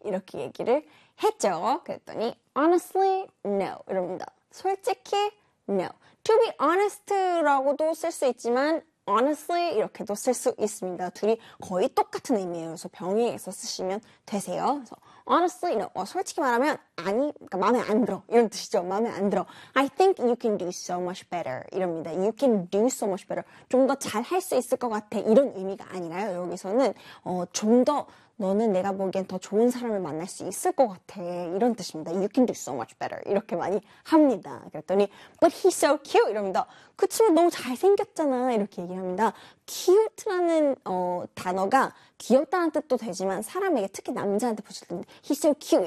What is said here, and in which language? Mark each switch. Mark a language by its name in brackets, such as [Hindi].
[Korean] 이렇게 얘기를 했죠. 그랬더니 honestly, no. 이럽니다. 솔직히, no. To be honest라고도 쓸 수 있지만 honestly 이렇게도 쓸 수 있습니다. 둘이 거의 똑같은 의미예요. 그래서 병행해서 쓰시면 되세요. 그래서 honestly, no. 솔직히 말하면 아니, 그러니까 마음에 안 들어. 이런 뜻이죠. 마음에 안 들어. [English] I think you can do so much better. [Korean] 이럽니다. [English] You can do so much better. [Korean] 좀 더 잘 할 수 있을 것 같아. 이런 의미가 아니라요. 여기서는 좀 더 너는 내가 보기엔 더 좋은 사람을 만날 수 있을 것 같아. 이런 뜻입니다. [English] You can do so much better. [Korean] 이렇게 많이 합니다. 그랬더니 [English] But he's so cute. [Korean] 이럽니다. 그치만 너무 잘생겼잖아. 이렇게 얘기합니다. Cute라는 단어가 귀엽다는 뜻도 되지만 사람에게 특히 남자한테 보실 텐데 [English] He's so cute.